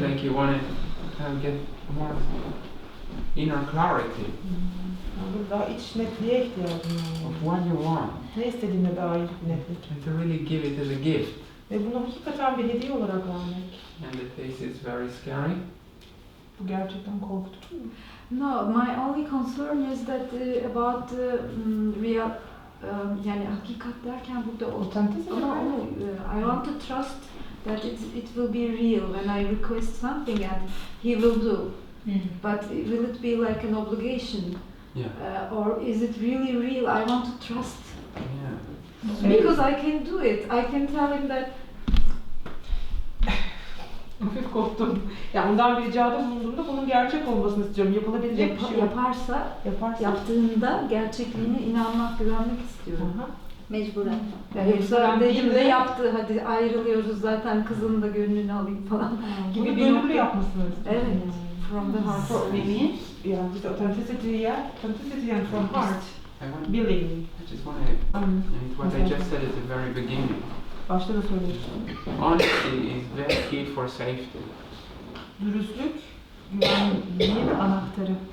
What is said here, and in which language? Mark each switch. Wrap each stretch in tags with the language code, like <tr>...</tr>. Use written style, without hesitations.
<en>like you want to get more inner clarity</en> <tr>Yani daha iç netliğe ihtiyacım var.</tr> <en>of what you want</en> <tr>Ne istediğine dair bir netlik.</tr> <en>and to really give it as a gift?</en> <tr>Ve bunu hakikaten bir hediye olarak vermek.</tr> <en>And the taste is very scary.</en> <tr>Bu gerçekten korkutucu mu?</tr> <en>No, my only concern is that about real,</en> <tr>yani hakikat derken burada</tr> <en>Authenticity. I want to trust that it will be real when I request something and he will do. But will it be like an obligation? Yeah. Or is it really real? I want to trust. Yeah. Because I can do it. I can tell him that.</en> <tr>Hafif korktum. Yani ondan bir ricada bulunduğumda bunun gerçek olmasını istiyorum. Yapılabilecek bir şey yok. Yaparsa, yaptığında gerçekliğine inanmak, güvenmek istiyorum. Mecburen. Yani yoksa dediğimde yaptı, hadi ayrılıyoruz zaten kızın da gönlünü alayım falan gibi Bunu bir gönüllü nokta. yapmasını istiyorum. Evet.</tr> <en>From the heart.</en> <tr>Yani işte</tr> <en>authenticity and from heart. Willingly. I just want to, and what I just said at the very beginning,</en> <tr>Başta da söylemiştim.</tr> <en>honesty is very key for safety.</en> <tr>Dürüstlük, güvenliğin anahtarı.</tr>